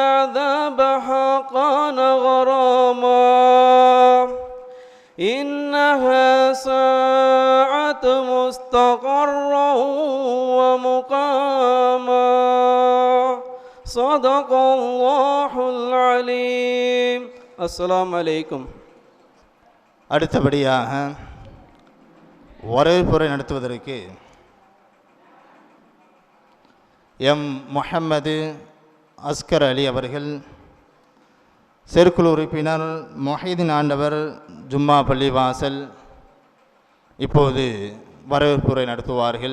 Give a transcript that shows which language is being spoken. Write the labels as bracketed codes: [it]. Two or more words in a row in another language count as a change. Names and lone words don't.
[ar] عذابها كان غراما إنها إنها ساعة مستقرا ومقاما صدق الله العليم. السلام عليكم. [ta] அடுத்தபடியாக வரவேற்புரை நடத்துவதற்கு எம் முஹம்மது அஸ்கர் அலி அவர்கள், செயற்குழு உறுப்பினர் மொஹிதீன் ஆண்டவர், ஜும்மா பள்ளிவாசல், இப்போது வரவேற்புரை நடத்துவார்கள்.